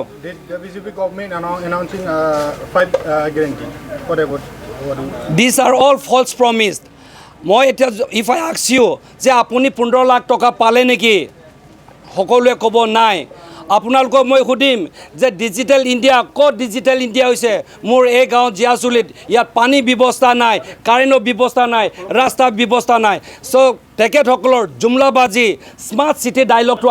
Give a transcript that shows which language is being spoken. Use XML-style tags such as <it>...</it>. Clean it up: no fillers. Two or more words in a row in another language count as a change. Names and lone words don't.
<en>The BJP government announcing 5 guarantee whatever These are all false promised.</en> <as>মই এতিয়া</as> <en>if I ask you</en> <as>যে আপুনি 15 লাখ টকা পালে নেকি সকলোৱে ক'ব নাই আপোনালোকক মই সুধিম যে ডিজিটেল ইণ্ডিয়া ক'ত ডিজিটেল ইণ্ডিয়া হৈছে মোৰ এই গাঁও জিয়াচুলিত ইয়াত পানী ব্যৱস্থা নাই কাৰেণ্টৰ ব্যৱস্থা নাই ৰাস্তাৰ ব্যৱস্থা নাই সো তেখেতসকলৰ জুমলাবাজি</as> <en>smart city</en> <as>ডায়লগটো</as>